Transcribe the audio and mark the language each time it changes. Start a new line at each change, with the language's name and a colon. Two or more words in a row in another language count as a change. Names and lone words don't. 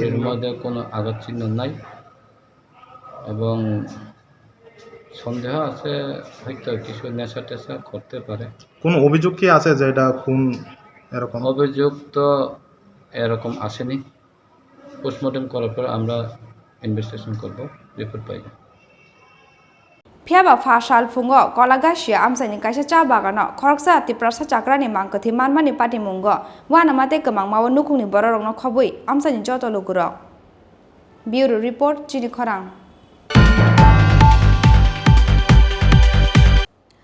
Bangla: শরীরের মধ্যে কোনো আঘাত চিহ্ন নাই এবং সন্দেহ আছে হয়তো কিছু নেশা টেশা করতে পারে। কোন অভিযোগ কি আছে যে এটা খুন? এরকম অভিযোগ তো এরকম আসেনি। পোস্টমর্টম করার পর আমরা ইনভেস্টিগেশন করব, রিপোর্ট পাই।
Kok Borok: Phiaba fashal fungo Kolagasia amsaini kaisa cha bagano khoroksa Tripura chakrani mangkathi manmani pati mungo wana mate gmangmawo nukungni bororokno khobui amsaini joto lugurok.
English: Bureau report Chini Khorang.